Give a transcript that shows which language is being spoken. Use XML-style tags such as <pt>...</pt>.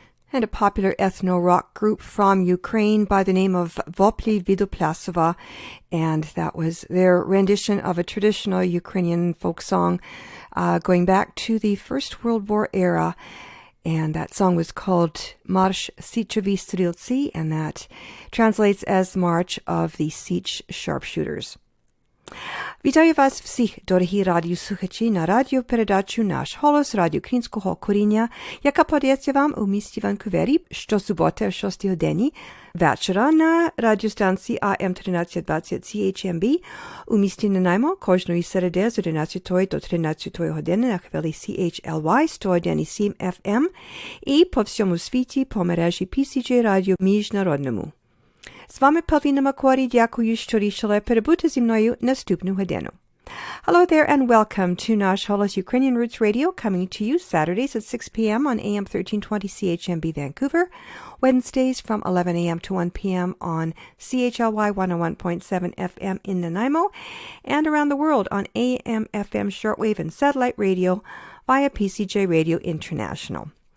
<en>And a popular ethno-rock group from Ukraine by the name of Vopli Vidoplasova, and that was their rendition of a traditional Ukrainian folk song going back to the First World War era, and that song was called Marsh Sichovi Streltsi, and that translates as March of the Sich Sharpshooters.</en> <uk>Вітаю вас всіх, дорогі радіослухачі, на радіопередачу «Наш Холос» радіо українського коріння, яка подається вам у місті Ванкувері щосуботи о 6 годині вечора на радіостанції AM1320 CHMB у місті Нанаймо кожної середи з 11 до 13 години на хвилі CHLY 101,7 FM і по всьому світі по мережі PCJ Радіо Міжнародному. З вами Павліна Макорі, дякую, що рішили перебути зі мною наступну годину.</uk> <en>Hello there and welcome to Nash Holos Ukrainian Roots Radio, coming to you Saturdays at 6 p.m. on AM 1320 CHMB Vancouver, Wednesdays from 11 a.m. to 1 p.m. on CHLY 101.7 FM in Nanaimo, and around the world on AM, FM, shortwave, and satellite radio via PCJ Radio International.</en>